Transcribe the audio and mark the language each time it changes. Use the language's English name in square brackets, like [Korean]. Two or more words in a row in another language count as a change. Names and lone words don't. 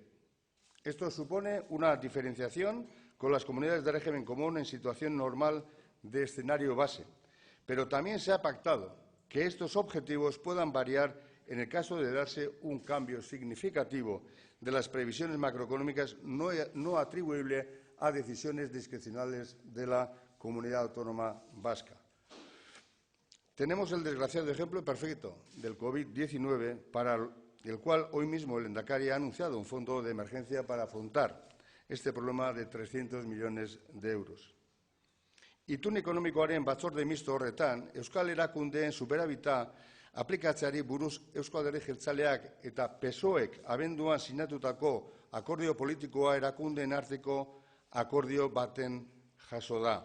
[Spanish] Esto supone una diferenciación con las comunidades de régimen común en situación normal de escenario base, pero también se ha pactado que estos objetivos puedan variar en el caso de darse un cambio significativo de las previsiones macroeconómicas no atribuible a decisiones discrecionales de la Comunidad Autónoma Vasca. Tenemos el desgraciado ejemplo perfecto del COVID-19 para el cual hoy mismo el Lehendakari ha anunciado un fondo de emergencia para afrontar este problema de 300 millones de euros. [Basque] Itun ekonomikoaren batzorde misto horretan, Euskal Erakundeen superabita aplikatzeari buruz Eusko Alderdi Jeltzaleak eta PSOEk abenduan sinatutako akordio politikoa erakundeen arteko akordio baten jaso da.